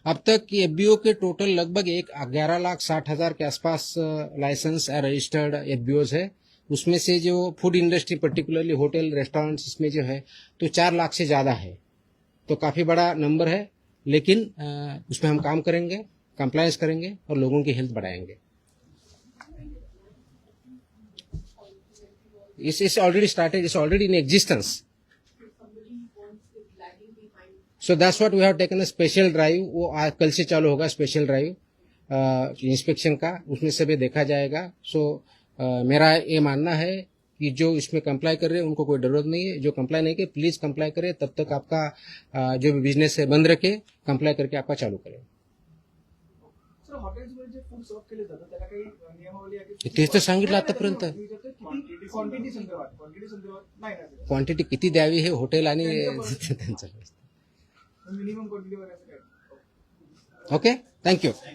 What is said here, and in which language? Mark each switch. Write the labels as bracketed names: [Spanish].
[Hindi] अब तक एफबीओ के टोटल लगभग 11,60,000 के आसपास लाइसेंस रजिस्टर्ड एफबीओज है। उसमें से जो food industry particularly hotel, restaurants, इसमें जो है तो 4 लाख से ज्यादा है, तो काफी बड़ा नंबर है। लेकिन उसमें हम काम करेंगे, कंप्लायंस करेंगे और लोगों की हेल्थ बढ़ाएंगे। [English] It's already started, it's already in existence. So that's what we have taken a special drive. [Hindi] वो कल से चालू होगा स्पेशल ड्राइव इंस्पेक्शन का, उसमें सभी देखा जाएगा। सो मेरा ये मानना है कि जो इसमें कंप्लाई कर रहे हैं उनको कोई जरूरत नहीं है। जो कंप्लाई नहीं करे प्लीज कंप्लाई करे, तब तक आपका जो भी बिजनेस है बंद रखे, कंप्लाई करके आपका चालू करें। [Marathi] सर हॉटेल्समध्ये जे फूड सर्व केले जातं त्याला काही नियमावली आहे की तेच तर सांगितलं आतापर्यंत। क्वांटिटी संदर्भात नाही ना क्वांटिटी किती द्यावी हे हॉटेल आणि त्यांचं मिनिमम क्वांटिटीवर असं काय? [English] Okay, thank you.